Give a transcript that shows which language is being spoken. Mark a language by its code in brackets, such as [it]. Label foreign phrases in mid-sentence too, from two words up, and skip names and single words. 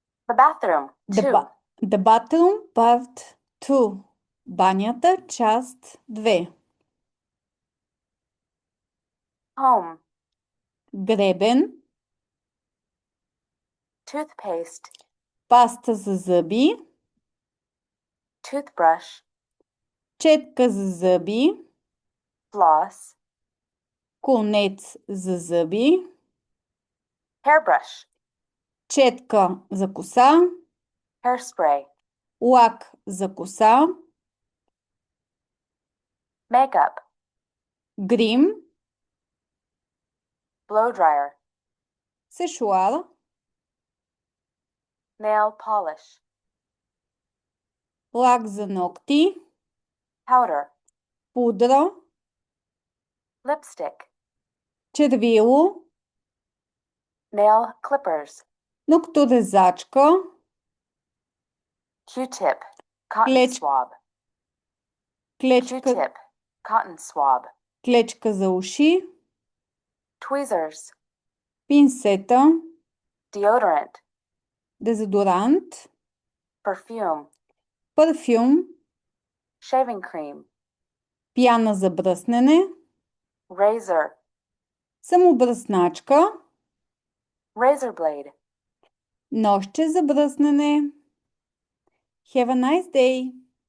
[en] The bathroom. The, 2. the bathroom, part 2. [bg] Банята, част 2. [en] Home. [bg] Гребен, [en] Toothpaste. [bg] паста за зъби, [en] Toothbrush. [bg] четка за зъби, [en] Floss. [bg] конец за зъби, [en] Hairbrush. [bg] четка за коса, [en] Hairspray. [bg] лак за коса, [en] Makeup. [bg] грим, [en] Blow dryer. [bg] сешуар, [en] Nail polish. [bg] лак за ногти, [en] Powder. [bg] пудра, [en] Lipstick. [bg] червило, [en] Nail clippers. [bg] ногторезачка, [en] Q-tip. Cotton [bg] клеч, [en] swab. [bg] клечка, [en] Q-tip. Cotton swab. [bg] клечка за уши, [en] Tweezers. [bg] пинсета, [en] Deodorant. [bg] дезодорант, [en] Perfume. [bg] парфюм, [en] Shaving cream. [bg] пяна за бръснене, [en] Razor. [bg] самобръсначка, [en] Razor blade. [bg] нощче за бръснене. [en] Have a nice day!